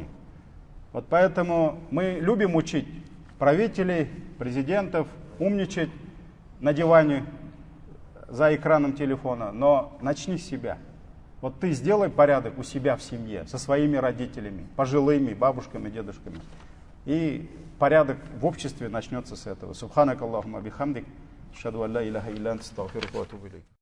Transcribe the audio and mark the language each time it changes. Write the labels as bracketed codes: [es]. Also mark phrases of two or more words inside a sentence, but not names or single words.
[ru] Вот поэтому мы любим учить правителей, президентов, умничать на диване, за экраном телефона, но начни с себя. Вот ты сделай порядок у себя в семье, со своими родителями, пожилыми, бабушками, дедушками. И порядок в обществе начнется с этого. [ar] سبحانك اللهم وبحمدك. أشهد أن لا إله إلا أنت، أستغفرك وأتوب إليك.